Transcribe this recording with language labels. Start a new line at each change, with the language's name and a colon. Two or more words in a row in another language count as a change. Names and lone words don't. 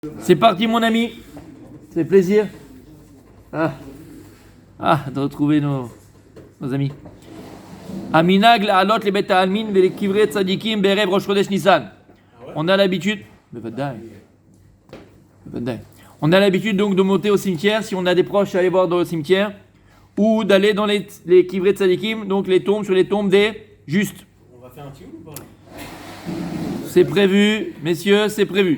French: C'est parti mon ami, c'est plaisir de retrouver nos amis.
Hebrew: המנהג לעלות לבית עלמין וקברי צדיקים בערב ראש חודש ניסן.
French: On a l'habitude, on a l'habitude donc de monter au cimetière si on a des proches à aller voir dans le cimetière ou d'aller dans les
Hebrew: קברי צדיקים,
French: donc les tombes sur les tombes des justes. On va faire un petit ou pas là? C'est prévu, messieurs, c'est prévu.